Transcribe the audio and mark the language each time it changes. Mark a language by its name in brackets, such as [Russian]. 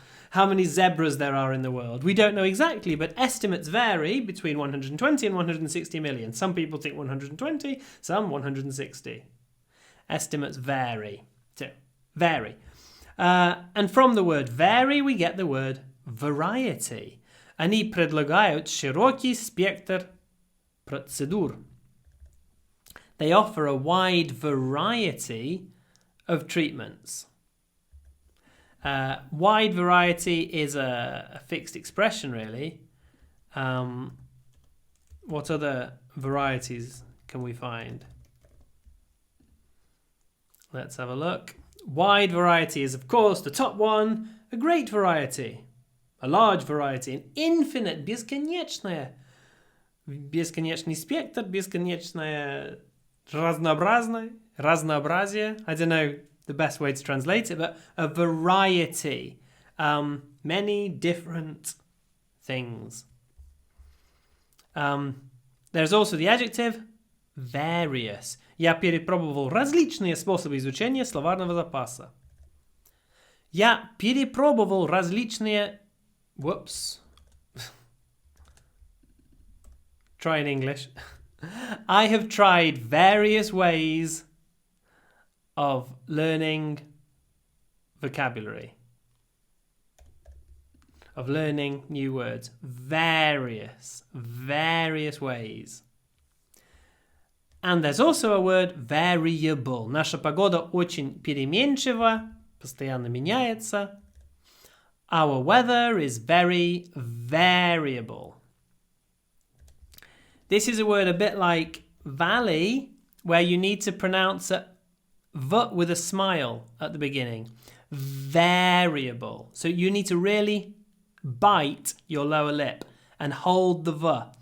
[English] How many zebras there are in the world. We don't know exactly, but estimates vary between 120 and 160 million. Some people think 120, some 160. Estimates vary. So, vary. And from the word vary, we get the word variety. [Russian] Они предлагают широкий спектр процедур. [English] They offer a wide variety of treatments. Wide variety is a fixed expression, really. What other varieties can we find? Let's have a look. Wide variety is, of course, the top one. A great variety. A large variety. An infinite, бесконечное. [Russian] Бесконечный спектр, бесконечное разнообразие. [English] I don't know the best way to translate it, but a variety. Many different things. There's also the adjective various. [Russian] Я перепробовал различные способы изучения словарного запаса. Я перепробовал различные... [English] Whoops. Try in English. I have tried various ways of learning vocabulary. Of learning new words. Various ways. And there's also a word variable. [Russian] Наша погода очень переменчива, постоянно меняется. [English] Our weather is very variable. This is a word a bit like valley, where you need to pronounce a v with a smile at the beginning. Variable. So you need to really bite your lower lip and hold the v.